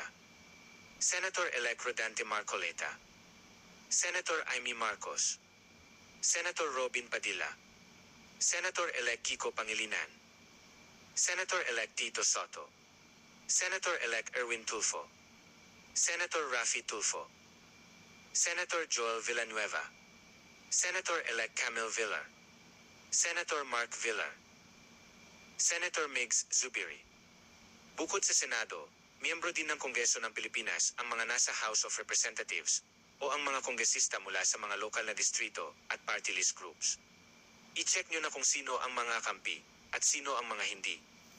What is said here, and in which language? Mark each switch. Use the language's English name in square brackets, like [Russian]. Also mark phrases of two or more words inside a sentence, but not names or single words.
[Filipino] Senator-elect Rodante Marcoleta, Senator Amy Marcos, Senator Robin Padilla, Senator-elect Kiko Pangilinan, Senator-elect Tito Soto, Senator-elect Erwin Tulfo, Senator Raffy Tulfo, Senator Joel Villanueva, Senator-elect Camille Villar, Senator Mark Villar, Senator Migs Zubiri. Bukod sa Senado, miyembro din ng Kongreso ng Pilipinas ang mga nasa House of Representatives o ang mga kongresista mula sa mga lokal na distrito at [English] party list groups. [Filipino] I-check nyo na kung sino ang mga kampi at sino ang mga hindi.